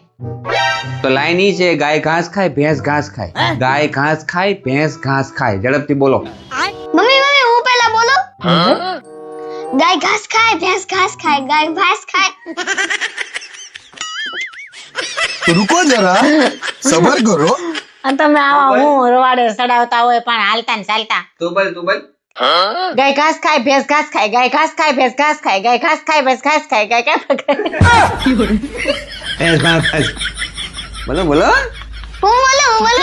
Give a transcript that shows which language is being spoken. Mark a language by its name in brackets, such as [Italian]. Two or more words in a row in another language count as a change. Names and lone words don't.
[Gujarati] તો લાઈન ઈ છે, ગાય ઘાસ ખાય ભેંસ ઘાસ ખાય. ગાય ઘાસ ખાય ભેંસ ઘાસ ખાય. ઝડપથી બોલો. મમ્મી હું પહેલા બોલો. ગાય ઘાસ ખાય, ભેંસ ઘાસ ખાય, ગાય ભેંસ ખાય. [Hindi] रुको जरा सबर करो [Gujarati] અને તમે આવા હું રવાડે સડાવતા હોય પણ હાલતા ને ચાલતા. તું બોલ ગાય ઘાસ ખાય ભેંસ ઘાસ ખાય, ગાય ઘાસ ખાય ભેંસ ઘાસ ખાય, ગાય ઘાસ ખાય ભેંસ ઘાસ ખાય, ગાય ઘાસ બોલો બોલો હું બોલું